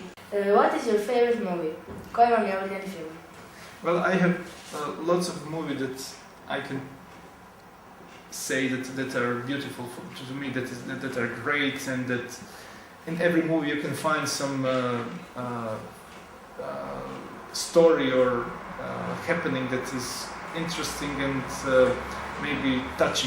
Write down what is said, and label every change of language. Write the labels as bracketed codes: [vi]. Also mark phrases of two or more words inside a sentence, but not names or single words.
[en] What is your favorite movie? [hr] Koji vam je omiljeni film? [en] Well, I have lots of movies that I can say that are beautiful to me, that are great, and that in every movie you can find some story or happening that is interesting and maybe touching.